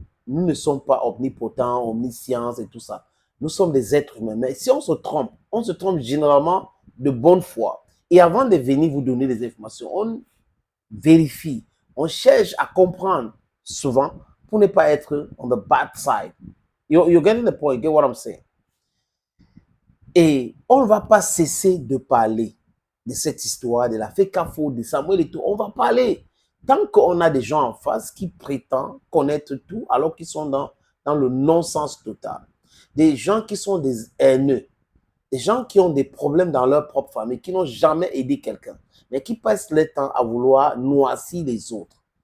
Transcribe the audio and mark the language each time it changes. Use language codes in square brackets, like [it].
[fr] Nous ne sommes pas omnipotents, omniscients et tout ça. Nous sommes des êtres humains. Mais si on se trompe généralement de bonne foi. Et avant de venir vous donner des informations, on vérifie, on cherche à comprendre souvent pour ne pas être [en] on the bad side. You're getting the point, you get what I'm saying? [fr] Et on ne va pas cesser de parler de cette histoire, de la Fekafo, de Samuel et tout. On va parler. Tant qu'on a des gens en face qui prétendent connaître tout alors qu'ils sont dans le non-sens total. Des gens qui sont des haineux. Des gens qui ont des problèmes dans leur propre famille, qui n'ont jamais aidé quelqu'un, mais qui passent leur temps à vouloir noircir les autres.